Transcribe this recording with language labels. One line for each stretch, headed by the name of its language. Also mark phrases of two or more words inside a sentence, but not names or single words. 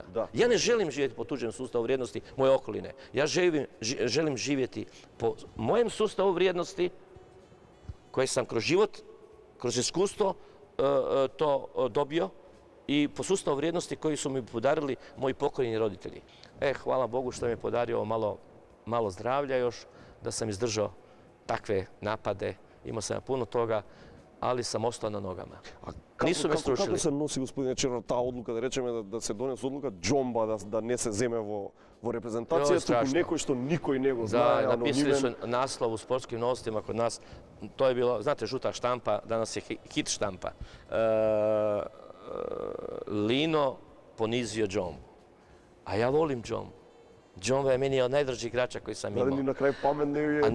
Croatian: Ja ne želim živjeti po tuđem sustavu vrijednosti moje okoline. Ja želim živjeti po mojem sustavu vrijednosti koje sam kroz život, kroz iskustvo to dobio i po sustavu vrijednosti koji su mi podarili moji pokojni roditelji. Hvala Bogu što mi je podario malo zdravlja još, da sam izdržao takve napade. Imao sam puno toga, ali sam ostao na nogama. Nisu me stručili. Kako se nosi,
Macedonian: господине Черно, та одлука, да речеме, да се донесе одлука Джомба да не се земе во репрезентација, туку некој што никој не го знае,
Croatian: Da, napisali su naslov u sportskim novostima kod nas. To je bilo, znate, žuta štampa, danas je hit štampa. Lino ponizio Džombu. A ja volim Džombu. Džomba je meni od najdražih igrača koji sam imao. Ni na kraju pamet ne je.